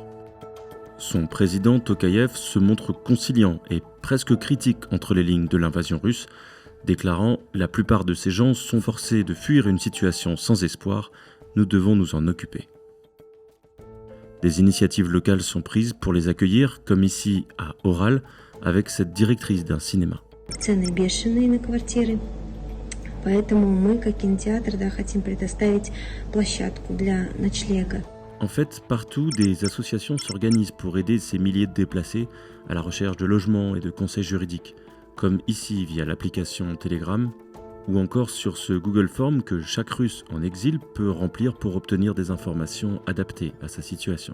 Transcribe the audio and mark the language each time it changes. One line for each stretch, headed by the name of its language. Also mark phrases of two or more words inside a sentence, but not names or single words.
French: Son président Tokayev se montre conciliant et presque critique entre les lignes de l'invasion russe, déclarant « La plupart de ces gens sont forcés de fuir une situation sans espoir, nous devons nous en occuper ». Des initiatives locales sont prises pour les accueillir, comme ici à Oral, avec cette directrice d'un cinéma.
Russian: Цены бешеные на квартиры, поэтому мы, как кинотеатр, хотим предоставить площадку для ночлега.
French: En fait, partout, des associations s'organisent pour aider ces milliers de déplacés à la recherche de logements et de conseils juridiques, comme ici via l'application Telegram, ou encore sur ce Google Form que chaque Russe en exil peut remplir pour obtenir des informations adaptées à sa situation.